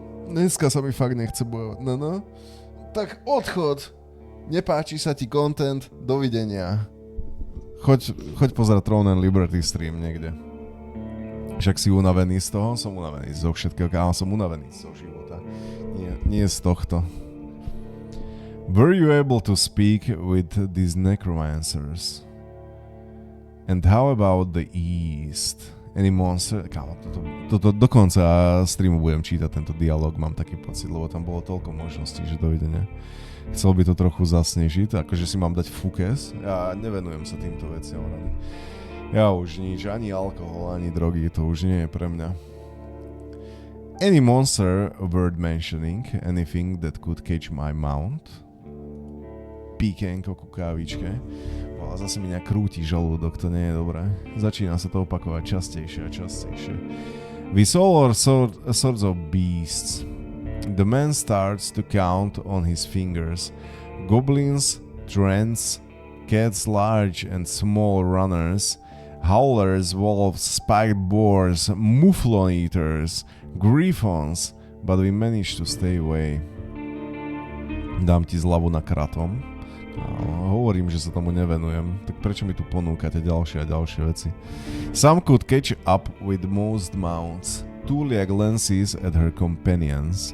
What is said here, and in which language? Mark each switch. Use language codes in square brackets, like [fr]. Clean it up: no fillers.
[sk] Dneska sa mi fakt nechce bojovať, no. Tak odchod. Nepáči sa ti content, dovidenia. Choď pozerať Throne and Liberty stream niekde. Však si unavený z toho? Som unavený zo všetkého, kámo, som unavený zo života. Nie z tohto. [en] Were you able to speak with these necromancers? And how about the East? Any monster? [sk] Kámo, toto do konca streamu budem čítať tento dialog, mám taký pocit, lebo tam bolo toľko možností, že dovidenia. Chcel by to trochu zasnežiť, akože si mám dať fúkes. Ja nevenujem sa týmto veciam. Ja už nič, ani alkohol, ani drogy, to už nie je pre mňa. [en] Any monster worth mentioning, anything that could catch my mount? [sk] Píkenko ku kávičke. Ale zase mi nejak krúti žalúdok, to nie je dobré. Začína sa to opakovať častejšie a častejšie. [en] We saw all sorts of beasts. The man starts to count on his fingers. Goblins, trends, cats large and small runners, howlers, wolves, spiked boars, mufflon eaters, griffons, but we managed to stay away. [sk] Dám ti zľavu na kratom. Hovorím, že sa tomu nevenujem, tak prečo mi tu ponúkate ďalšie a ďalšie veci? [en] Some could catch up with most mounts. Tulia glances at her companion.